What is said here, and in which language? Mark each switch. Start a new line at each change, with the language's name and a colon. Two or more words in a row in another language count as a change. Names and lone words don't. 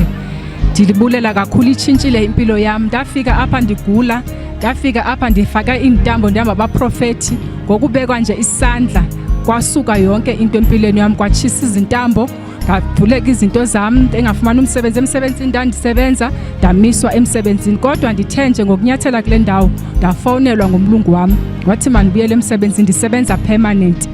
Xhosa: Ndilibulela kakhulu itshintshile impilo yami. Ndafika apha ndigula, ndafika apha ndifaka intambo ndihamba abaprofethi ngokubekwa nje isandla kwasuka yonke into empilweni yami kwatshisa izintambo ngavuleka izinto zami engafumana umsebenzi emsebenzini ndandisebenza ndamiswa emsebenzini kodwa ndithe nje ngokunyathela kule ndawo ndafonelwa ngomlungu wami wathi mandibuyele emsebenzini ndisebenza permanent.